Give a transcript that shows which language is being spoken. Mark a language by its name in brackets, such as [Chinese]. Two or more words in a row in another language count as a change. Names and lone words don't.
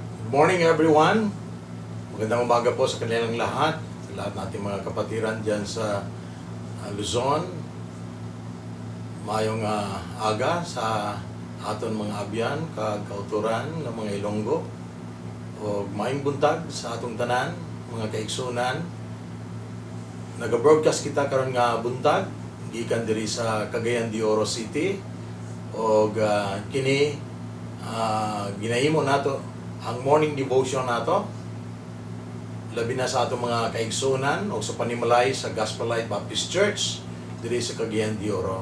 [English] Good morning everyone. [Filipino] Magandang umaga po sa kanilang lahat. Sa lahat nating mga kapatiran dyan sa Luzon. [Hiligaynon] Mayong aga sa aton mga abyan, kauturan ng mga Ilonggo. [Cebuano] O maayong buntag sa atong tanan, mga kaigsunan. Naga-broadcast kita karon nga buntag gikan diri sa Cagayan de Oro City. O kini ginahimo nato ang [English] morning devotion [Cebuano] nato labi na sa atong mga kaigsunan o sa panimalay sa Gospel Light Baptist Church diri sa Cagayan de Oro.